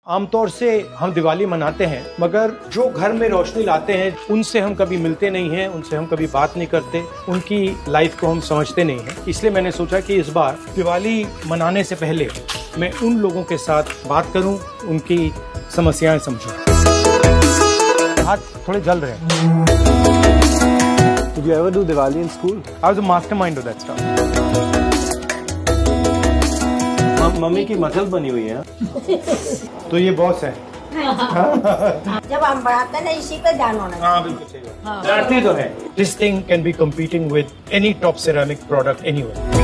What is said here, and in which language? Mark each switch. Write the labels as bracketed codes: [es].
[hi] आमतौर से हम दिवाली मनाते हैं, मगर जो घर में रोशनी लाते हैं उनसे हम कभी मिलते नहीं हैं, उनसे हम कभी बात नहीं करते, उनकी लाइफ को हम समझते नहीं हैं। इसलिए मैंने सोचा कि इस बार दिवाली मनाने से पहले मैं उन लोगों के साथ बात करूं, उनकी समस्याएं समझूं। हाथ थोड़े जल रहे हैं। [en] Did you ever do Diwali in school? I was a mastermind of that stuff. [hi] Mummy की मसल बनी हुई है। तो ये बॉस है। जब हम बढ़ाते हैं ना, इसी पे ध्यान होना चाहिए। हाँ, बिल्कुल सही बात। जानते तो है। [en] This thing can be competing with any top ceramic product anywhere.